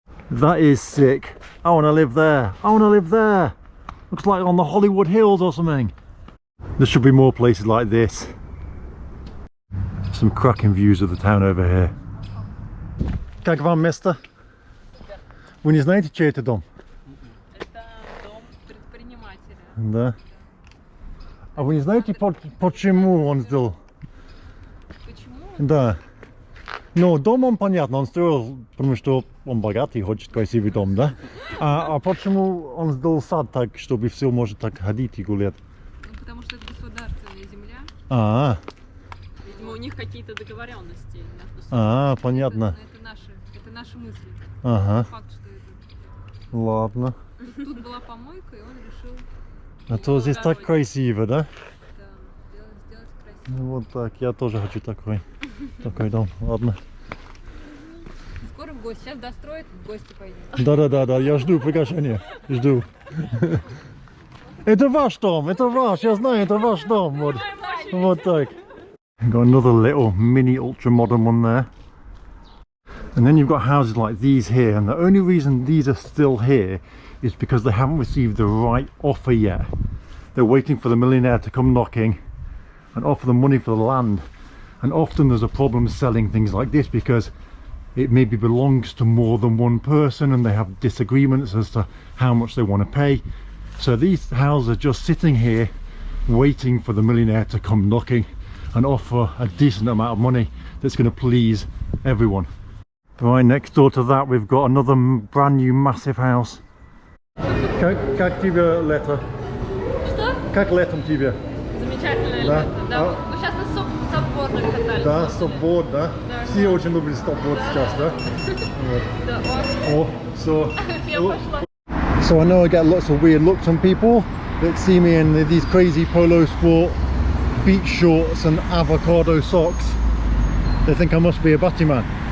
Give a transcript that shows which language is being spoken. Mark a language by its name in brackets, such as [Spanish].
[English] That is sick. I want to live there. I want to live there. Looks like on the Hollywood Hills or something. There should be more places like this. Some cracking views of the town over here. [Russian] Как вам место? Вы не знаете, чей это дом? Это дом предпринимателя. Да. А вы не знаете, почему он сделал? Почему? Да. Ну, дом он понятно, он строил, потому что он богатый, хочет красивый дом, да? А почему он сделал сад так, чтобы все может так ходить и гулять? Ну, потому что это государственная земля. Видимо, у них какие-то договоренности между собой. Понятно. Это наши мысли. Ага. Факт, что это. Ладно. Тут была помойка, и он решил. А то здесь так красиво, да? Да, сделать красиво. Ну, вот так, я тоже хочу такой дом, ладно. Скоро в гости, сейчас достроят, в гости пойдем. Да, я жду приглашения, жду. Это ваш дом, это ваш, я знаю, это ваш дом, вот так. [English] Got another little mini ultra modern one there. And then you've got houses like these here, and the only reason these are still here is because they haven't received the right offer yet. They're waiting for the millionaire to come knocking and offer them money for the land. And often there's a problem selling things like this because it maybe belongs to more than one person and they have disagreements as to how much they want to pay. So these houses are just sitting here waiting for the millionaire to come knocking and offer a decent amount of money that's going to please everyone. Right next door to that we've got another brand new massive house. [Russian] Как тебе лето? Что? Как летом тебе? Замечательное Да. лето. Да. Мы сейчас на саббордах катались. Да, сабборд, да? Да. Все очень любят сабборд сейчас, да? Вот. Да, [English] Oh, [Russian] Я пошла. [English] so I know I get lots of weird looks from people that see me in these crazy polo sport beach shorts and avocado socks. They think I must be a batty man.